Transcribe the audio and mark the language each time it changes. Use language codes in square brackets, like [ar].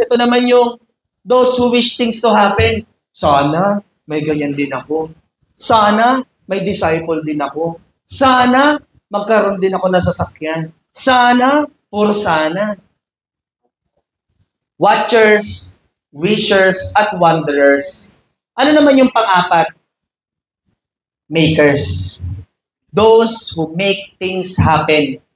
[tl] Ito naman yung [en] those who wish things to happen. [tl] Sana, may ganyan din ako. Sana, may disciple din ako. Sana, magkaroon din ako ng sasakyan. Sana, puro sana. [en] Watchers, wishers, at wanderers. [tl] Ano naman yung pang-apat? Makers. [en] Those who make things happen.